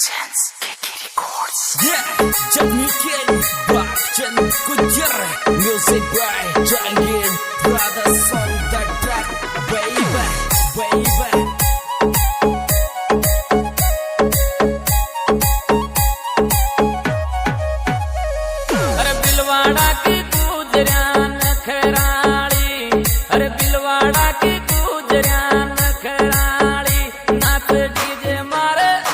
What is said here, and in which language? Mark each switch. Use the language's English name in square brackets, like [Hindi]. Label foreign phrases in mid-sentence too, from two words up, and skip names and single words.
[English] presents KK Records. Yeah, Jamie Ken, Bakchan Kujar, music by Jangir, brothers on the track, baby, baby. [Rajasthani] अरे बिलवाड़ा की गुजरिया नखराली, अरे बिलवाड़ा की गुजरिया नखराली, नाच डीजे मारे